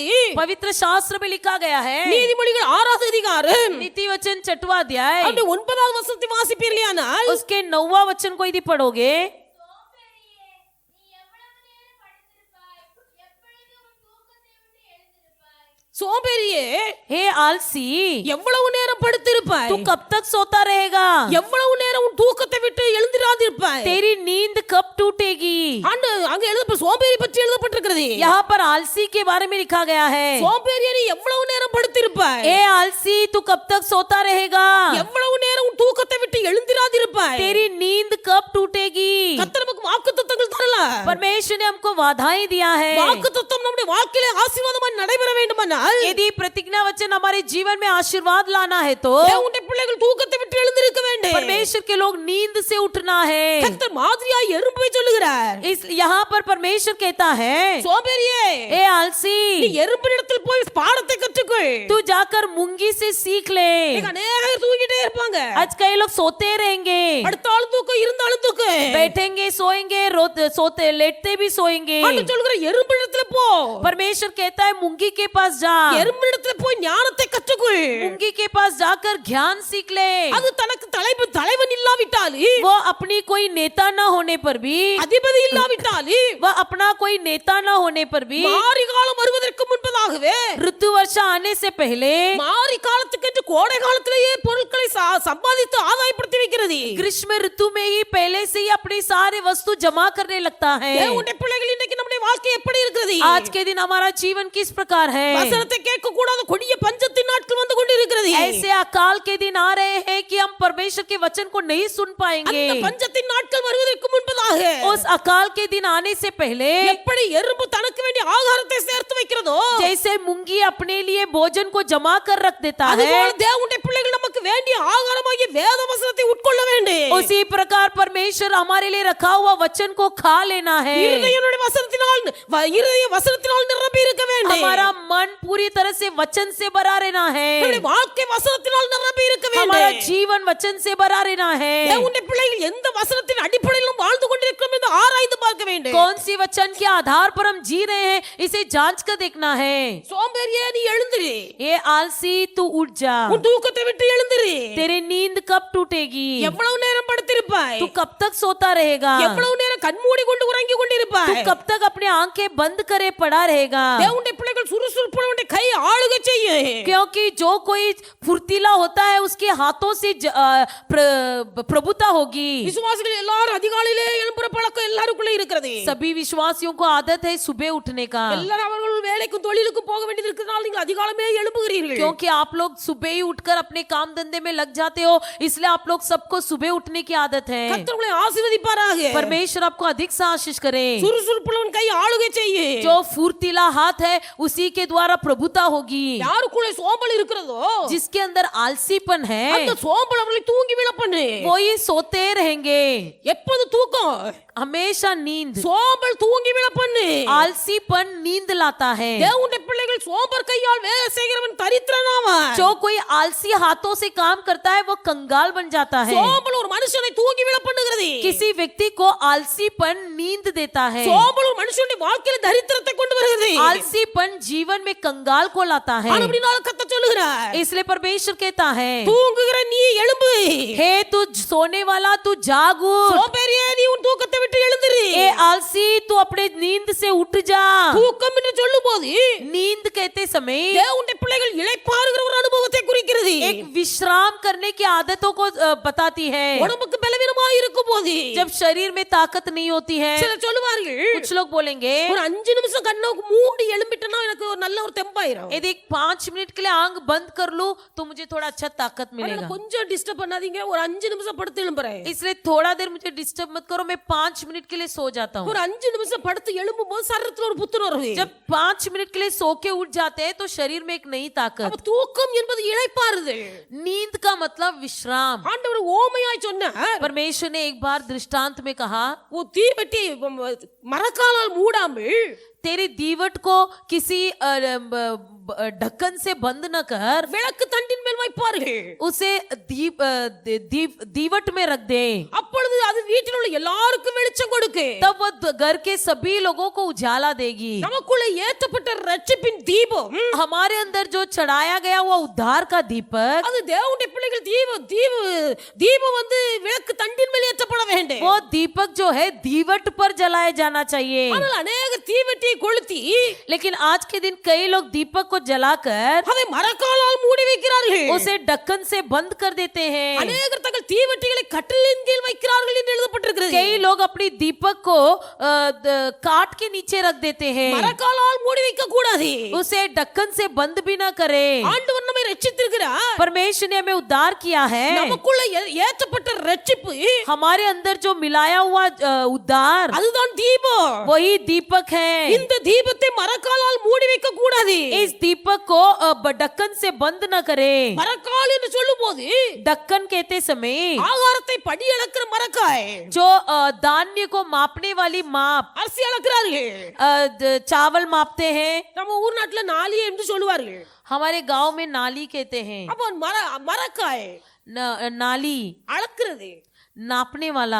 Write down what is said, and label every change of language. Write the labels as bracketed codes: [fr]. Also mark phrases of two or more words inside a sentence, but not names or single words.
[hi] पवित्र शास्त्र में लिखा गया है, [ta] நீதிமொழிகள் 6வது அதிகாரம் [hi] नीति वचन 6वां अध्याय [ta] அப்படி 9வது வசனத்தை வாசிப்பீர்களானால், [hi] उसके 9वां वचन को यदि पढ़ोगे, [ta] சோம்பேறியே [hi] हे आलसी [ta] எவ்வளவு நேரம் படுத்திருப்பாய்? [hi] तू कब तक सोता रहेगा? [ta] எவ்வளவு நேரம் உன் தூக்கத்தை விட்டு எழுந்திராதிருப்பாய்? [hi] तेरी नींद कब टूटेगी? [ta] அங்க எழுத சோம்பேறி பற்றி எழுதப்பட்டிருக்கிறது. [hi] यहाँ पर आलसी के बारे में लिखा गया है, [ta] சோம்பேறியே நீ எவ்வளவு நேரம் படுத்திருப்பாய்? [hi] हे आलसी तू कब तक सोता रहेगा? [ta] எவ்வளவு நேரம் உன் தூக்கத்தை விட்டு எழுந்திராதிருப்பாய்? [hi] तेरी नींद कब टूटेगी? [ta] கர்த்தர் நமக்கு வாக்குத்தத்தங்கள் தரலாம். [hi] परमेश्वर ने हमको वादाएं दिया है. [ta] வாக்குத்தத்தம் நம்முடைய வாழ்க்கையில ஆசீர்வாதமாய் நடைபெற வேண்டுமானால், [hi] यदि प्रतिज्ञा वचन हमारे जीवन में आशीर्वाद लाना है तो [ta] தேவனுடைய பிள்ளைகள் தூக்கத்தை விட்டு எழுந்திருக்க வேண்டும். [hi] परमेश्वर के लोग नींद से उठना है. [ta] கர்த்தர் மாதிரியாய் எறும்பை சொல்லுகிறார். [hi] इस यहाँ पर परमेश्वर कहता है, [ta] சோம்பேறியே [hi] ए आलसी [ta] நீ எறும்பினிடத்தில் போய் பாடத்தை கற்றுக்கொள். [hi] तू जाकर मुंगी से सीख ले. [ta] இன்னைக்கு அநேகர் தூங்கிட்டே இருப்பாங்க. [hi] आज कई लोग सोते रहेंगे, [ta] அடுத்தாலும் தூக்கம் இருந்தாலும் தூக்கம். [hi] बैठेंगे सोएंगे, सोते लेटते भी सोएंगे. [ta] ஆண்டவர் சொல்லுகிற எறும்பினிடத்துல போ. [hi] परमेश्वर कहता है मुंगी के पास जा. [ta] எறும்பினிடத்துல போய் ஞானத்தை கற்றுக்கொள். [hi] मुंगी के पास जाकर ज्ञान सीख ले. [ta] அது தனக்கு தலைவன் இல்லாவிட்டாலும், [hi] वो अपनी कोई नेता न होने पर भी, [ta] அதிபதி இல்லாவிட்டாலும், [hi] वह अपना कोई नेता न होने पर भी, [ta] மாரி காலம் வருவதற்கு முன்பதாகவே, [hi] ऋतु वर्षा आने से पहले, [ta] மாரி காலத்துக்கு கோடை காலத்திலேயே பொருட்களை சம்பாதித்து ஆதாயப்படுத்தி வைக்கிறது. [hi] ग्रीष्म ऋतु में ही पहले से ही अपनी सारे वस्तु जमा करने लगता है. [ta] தேவனுடைய பிள்ளைகள் இன்னைக்கு நம்முடைய வாழ்க்கை எப்படி இருக்கிறது? [hi] आज के दिन हमारा जीवन किस प्रकार है? [ta] வசனத்தை கேட்க கூடாத கொடிய பஞ்சத்தின் நாட்கள் வந்து கொண்டிருக்கிறது. [hi] ऐसे अकाल के दिन आ रहे हैं कि हम परमेश्वर के वचन को नहीं सुन पाएंगे. [ta] அந்த பஞ்சத்தின் நாட்கள் வருவதற்கு முன்பதாக, [hi] उस अकाल के दिन आने से पहले, [ta] எப்படி எறும்பு தனக்கு வேண்டிய ஆகாரத்தை சேர்த்து வைக்கிறதோ, [hi] जैसे मुंगी अपने लिए भोजन को जमा कर रख देता है, [ta] அதுபோல தேவனுடைய பிள்ளைகள் நமக்கு வேண்டிய ஆகாரமாகிய வேத வசனத்தை உட்கொள்ள கொள்ள வேண்டும். [hi] उसी प्रकार परमेश्वर हमारे लिए रखा हुआ वचन को खा लेना है. [ta] இருதயனுடைய இருதய வசனத்தினால் நிரம்பி இருக்க வேண்டும். [hi] हमारा मन पूरी तरह से वचन से भरा रहना है. [ta] நம்முடைய வாழ்க்கை வசனத்தினால் நிரம்பி இருக்க வேண்டும். [hi] हमारा जीवन वचन से भरा रहना है. [ta] தேவனுடைய பிள்ளைகள் எந்த வசனத்தின் அடிப்படையிலும் வாழ்ந்து கொண்டிருக்கிறோம் என்று ஆராய்ந்து பார்க்க வேண்டும். [hi] कौन सी वचन के आधार पर हम जी रहे हैं इसे जांच कर देखना है. [ta] சோம்பேறியே நீ எழுந்திரு. [hi] ये आलसी तू उठ जा. [ta] உன் தூக்கத்தை விட்டு எழுந்திரு. [hi] तेरी नींद कब टूटेगी? [ta] எவ்வளவு நேரம் படுத்திருப்பாய்? [hi] तू कब तक सोता रहेगा? [ta] எவ்வளவு நேரம் கண்மூடி கொண்டு உறங்கி கொண்டிருப்பாய்? [hi] तू कब तक अपनी आंखें बंद करे पड़ा रहेगा? [ta] தேவனுடைய பிள்ளைகள் சுறுசுறுப்புடைய கை ஆளுகை செய்யும். [hi] क्योंकि जो कोई फुर्तीला होता है उसके हाथों से प्रभुता होगी. [ta] விசுவாசிகள் எல்லாரும் அதிகாலையிலே எழும்புற பழக்கம் எல்லாருக்குள்ள இருக்கிறது. [hi] सभी विश्वासियों को आदत है सुबह उठने का. [ta] எல்லாரும் அவர்கள் வேலைக்கும் தொழிலுக்கும் போக வேண்டியது இருக்கிறதால நீங்கள் அதிகாலமே எழும்புகிறீர்கள். [hi] क्योंकि आप लोग सुबह ही उठकर अपने काम धंधे में लग जाते हो, इसलिए आप लोग सबको सुबह उठने की आदत है. [ta] கர்த்தர் உங்களை ஆசீர்வதிப்பாராக. [hi] परमेश्वर आपको अधिक से आशीष करे. [ta] சுறுசுறுப்புள்ளவன் கை ஆளுகை செய்யும். [hi] जो फुर्तीला हाथ है उसी के द्वारा प्रभुता होगी. [ta] யாருக்குள்ள சோம்பல் இருக்கிறதோ [hi] जिसके अंदर आलसीपन है [ta] அந்த சோம்பல் அவர்களை தூங்கி விழ பண்ணு. [hi] वो ही सोते रहेंगे. [ta] எப்போது தூக்கம்? [hi] हमेशा नींद. [ta] சோம்பல் தூங்கி விழ பண்ணு. [hi] आलसीपन नींद लाता है. [ta] தேவனுடைய பிள்ளைகள் சோம்பர் கையால் வேலை செய்கிறவன் தரித்திரனாவான். [hi] जो कोई आलसी हाथों से काम करता है वो कंगाल बन जाता है. [ta] சோம்பல் ஒரு மனுஷனை தூங்கி விழ பண்ணுகிறது. [hi] किसी व्यक्ति को आलसीपन नींद देता है. [ta] சோம்பல் ஒரு மனுஷனுடைய வாழ்க்கையில தரித்திரத்தை கொண்டு வருகிறது. [hi] आलसीपन जीवन में कंगाल को लाता है. [ta] அப்படினால கர்த்தர் சொல்லுகிறார், [hi] इसलिए परमेश्वर कहता है, [ta] தூங்குகிற நீ எழும்பு. [hi] हे तू सोने वाला तू जाग उठ. [ta] சோம்பேறியே நீ உன் தூக்கத்தை விட்டு எழுந்திரு. [hi] ए आलसी तू अपने नींद से उठ जा. [ta] தூக்கம் என்று சொல்லும்போது [hi] नींद कहते समय [ta] தேவனுடைய பிள்ளைகள் இளைப்பாறுகிற ஒரு அனுபவத்தை குறிக்கிறது. [hi] एक विश्राम करने की आदतों को बताती है. [ta] உடம்புக்கு பலவீனமாக இருக்கும்போது [hi] जब शरीर में ताकत नहीं होती है, [ta] சிலர் சொல்லுவார்கள், [hi] कुछ लोग बोलेंगे [ta] ஒரு 5 நிமிஷம் கண்ணை மூடி எழும்பிட்டேன்னா எனக்கு ஒரு நல்ல ஒரு தெம்பாயிரும். [hi] यदि 5 मिनट के लिए आंख बंद कर लूं तो मुझे थोड़ा अच्छा ताकत मिलेगा. [ta] கொஞ்சம் டிஸ்டர்ப் பண்ணாதீங்க, ஒரு 5 நிமிஷம் படுத்து எழும்புறேன். [hi] इसलिए थोड़ा देर मुझे डिस्टर्ब मत करो, मैं 5 मिनट के लिए सो जाता हूँ. [ta] ஒரு 5 நிமிஷம் படுத்து எழும்பும்போது சரீரத்துல ஒரு புத்துணர்வு வருது. [hi] जब 5 मिनट के लिए सो के उठ जाते हैं तो शरीर में एक नई ताकत. [ta] அப்ப தூக்கம் என்பது இளைப்பாறுதல். [hi] नींद का मतलब विश्राम. [ta] ஆண்டவர் ஓமையாய் சொன்னார், [hi] परमेश्वर ने एक बार दृष्टांत में कहा, [ta] वो தீவெட்டி மரக்காலால் மூடாமல் [hi] तेरी दीवट को किसी ढक्कन से बंद न कर, [ta] விளக்கு தண்டின் மேல் வைப்பார்கள். [hi] उसे दीवट में रख दे. [ta] அப்பொழுது அது வீட்டில் உள்ள எல்லாருக்கும் வெளிச்சம் கொடுக்கு. [hi] तब वो घर के सभी लोगों को उजाला देगी. [ta] நமக்குள்ள ஏற்றப்பட்ட ரட்சிப்பின் தீபம், [hi] हमारे अंदर जो चढ़ाया गया वो उद्धार का दीपक, [ta] அது தேவனுடைய பிள்ளைகள் தீபம் வந்து விளக்கு தண்டின் மேல் ஏற்றப்பட வேண்டும். [hi] वो दीपक जो है दीवट पर जलाया जाना चाहिए. [ta] ஆனால் अनेक தீவெட்டி கொளுத்தி, [hi] लेकिन आज के दिन कई लोग दीपक को जलाकर [ta] அதை மரக்காலால் மூடி வைக்கிறார்கள். [hi] उसे ढक्कन से बंद कर देते हैं. [ta] அநேகர் தங்கள் தீவெட்டிகளை கட்டிலின் கீழ் வைக்கிறார்கள் என்று எழுதப்பட்டிருக்கிறது. [hi] कई लोग अपनी दीपक को काट के नीचे रख देते हैं. [ta] மரக்காலால் மூடி வைக்க கூடாது. [hi] उसे ढक्कन से बंद भी ना करे. [ta] ஆண்டவர் நம்மை ரட்சித்திருக்கிறார். [hi] परमेश्वर ने हमें उद्धार किया है. [ta] நமக்குள்ள ஏற்றப்பட்ட ரட்சிப்பு, [hi] हमारे अंदर जो मिलाया हुआ उद्धार, [ta] அதுதான் தீபம். [hi] वही दीपक है. [ta] இந்த தீபத்தை மரக்காலால் மூடி வைக்க கூடாது. [hi] इस दीपक को ढक्कन से बंद न करे. [ta] மரக்கால் என்று சொல்லும்போது [hi] ढक्कन कहते समय [ta] ஆகாரத்தை படி அளக்கிற மரக்காய், [hi] जो धान्य को मापने वाली माप, [ta] அரிசி அளக்கிறார்கள். [hi] चावल मापते हैं. [ta] நம்ம ஊர் நாட்டுல நாளியே என்று சொல்லுவார்கள். [hi] हमारे गांव में नाली कहते हैं. [ta] அப்போ மரக்காய் [hi] नाली [ta] அளக்கிறது, [hi] नापने वाला.